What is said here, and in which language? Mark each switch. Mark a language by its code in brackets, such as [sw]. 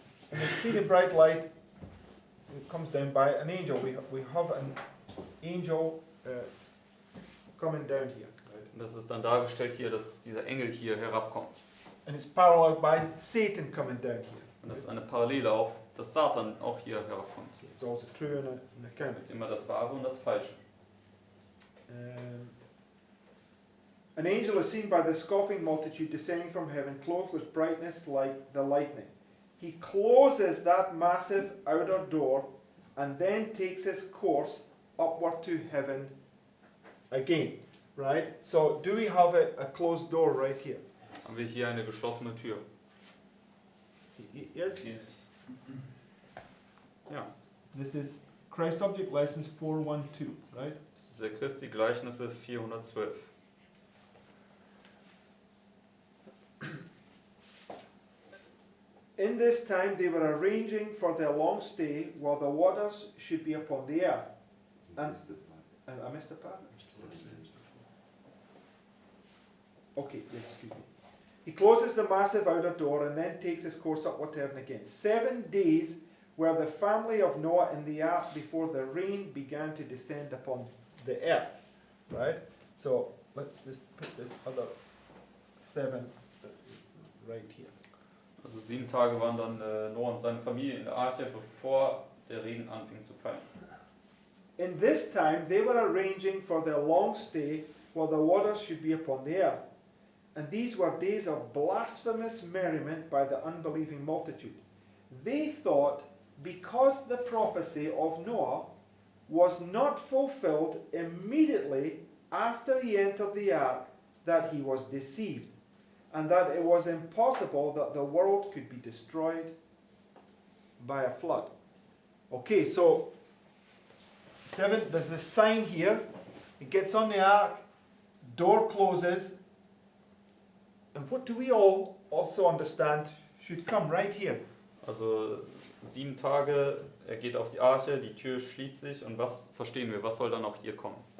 [en] And exceeding bright light it comes down by an angel. We have an angel coming down here. Right? [de] Und das ist dann dargestellt hier, dass dieser Engel hier herabkommt. [en] And it's paralleled by Satan coming down here. [de] Und das ist eine Parallele auch, dass Satan auch hier herabkommt. [en] It's also true in an [de] Es [en] account. [de] gibt immer das Wahre und das Falsche. [en] An angel is seen by the scoffing multitude descending from heaven, clothed with brightness like the lightning. He closes that massive outer door and then takes its course upward to heaven again. Right? So, do we have a closed door right here? [de] Haben wir hier eine geschlossene Tür? [en] Yes? Yes. [de] Ja. [en] This is Christ Object Lessons 412, right? [de] Das ist der Christi Gleichnisse 412. [en] In this time they were arranging for their long stay while the waters should be upon the earth. And I missed the part. Okay, yes, excuse me. He closes the massive outer door and then takes his course upward to heaven again. 7 days were the family of Noah in the ark before the rain began to descend upon the earth. Right? So let's just put this other 7 right here. [de] Also 7 Tage waren dann Noah und seine Familie in der Arche, bevor der Regen anfing zu fallen. [en] In this time they were arranging for their long stay while the waters should be upon the earth. And these were days of blasphemous merriment by the unbelieving multitude. They thought, because the prophecy of Noah was not fulfilled immediately after he entered the ark, that he was deceived, and that it was impossible that the world could be destroyed by a flood. Okay, so 7, there's this sign here. It gets on the ark, door closes, and what do we all also understand should come right here? [de] Also 7 Tage, er geht auf die Arche, die Tür schließt sich und was verstehen wir, was soll dann auch hier kommen?